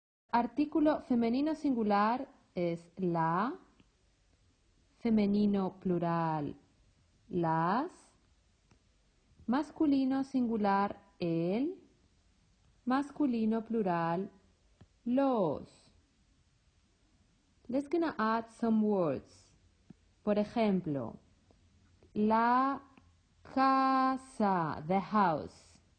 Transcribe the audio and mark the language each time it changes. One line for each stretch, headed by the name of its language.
Spanish: Artículo femenino singular es la, femenino plural las, masculino singular el, masculino plural los.
English: Let's gonna add some words.
Spanish: Por ejemplo, la casa,
English: the house.